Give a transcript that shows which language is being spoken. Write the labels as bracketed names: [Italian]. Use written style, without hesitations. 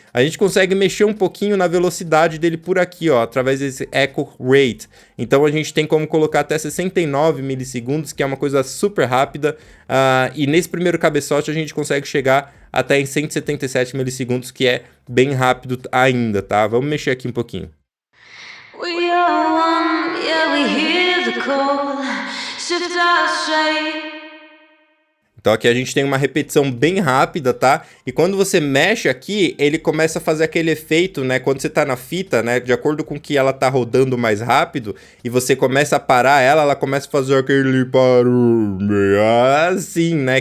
[Portuguese] A gente consegue mexer um pouquinho na velocidade dele por aqui, ó, através desse echo rate. Então a gente tem como colocar até 69 milissegundos, que é uma coisa super rápida, e nesse primeiro cabeçote a gente consegue chegar até em 177 milissegundos, que é bem rápido ainda, tá? Vamos mexer aqui um pouquinho. [English] We are one, yeah, we hear the call, shift our shape. [Portuguese] Então aqui a gente tem uma repetição bem rápida, tá? E quando você mexe aqui, ele começa a fazer aquele efeito, né? Quando você tá na fita, né? De acordo com que ela tá rodando mais rápido, e você começa a parar ela começa a fazer aquele barulho assim, né?